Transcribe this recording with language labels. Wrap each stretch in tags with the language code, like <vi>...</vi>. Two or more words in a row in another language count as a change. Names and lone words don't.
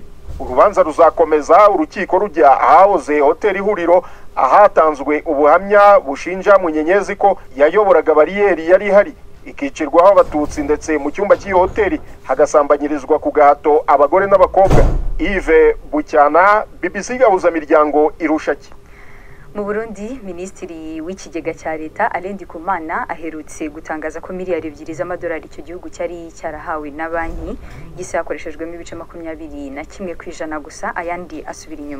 <rw>Urubanza ruzakomeza urukiko rujya ahahoze hoteli Ihuriro, ahatanzwe ubuhamya bushinja Munyenyezi ko yayoboraga bariyeri yari ihari ikicirwaho abatutsi, ndetse mu cyumba cy'iyo hoteli hagasambanyirizwa ku gahato abagore n'abakobwa. Yves Bucyana, BBC gahuza miryango irushaki. Mu Burundi, Minisitiri w'ikigega cya leta Alain Ndikumana aherutse gutangaza ko miliyari 2 z'amadolari icyo gihugu cyari cyarahawe na banki gisa yakoreshejwemo ibice 21% gusa, ayandi asubira inyuma.</rw>